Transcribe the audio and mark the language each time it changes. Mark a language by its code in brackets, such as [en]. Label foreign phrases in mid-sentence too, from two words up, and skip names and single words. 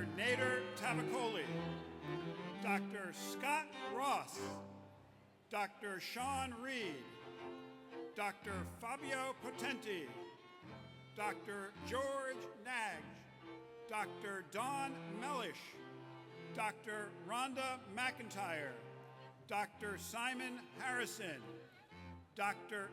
[en] Nader Tavakoli, Dr. Scott Ross, Dr. Sean Reed, Dr. Fabio Potenti, Dr. George Nagy, Dr. Dawn Mellish, Dr. Rhonda McIntyre, Dr. Simon Harrison, Dr.